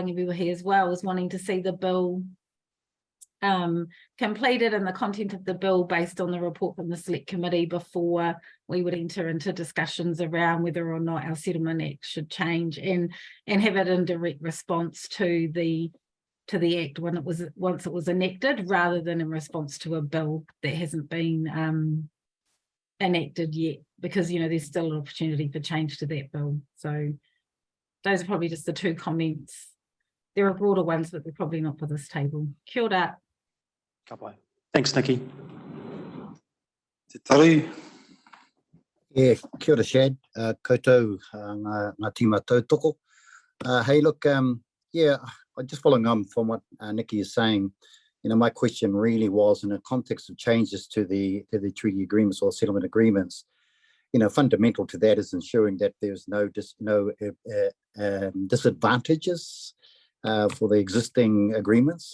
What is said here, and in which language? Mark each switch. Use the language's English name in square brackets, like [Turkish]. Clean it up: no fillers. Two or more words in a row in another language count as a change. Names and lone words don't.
[English] Rangiwihi as well, is wanting to see the bill completed and the content of the bill based on the report from the Select Committee before we would enter into discussions around whether or not our Settlement Act should change, and have it in direct response to the Act once it was enacted, rather than in response to a bill that hasn't been enacted yet, because there's still an opportunity for change to that bill. So those are probably just the two comments. There are broader ones, but they're probably not for this table. [Māori] Kia ora. Thanks, Nikki. Te tari. Yeah, kia ora Shad, koutou ngā tīma tautoko. [English] Hey, look, yeah, just following on from what Nikki is saying, my question really was in the context of changes to the treaty agreements or settlement agreements. Fundamental to that is ensuring that there's no disadvantages for the existing agreements.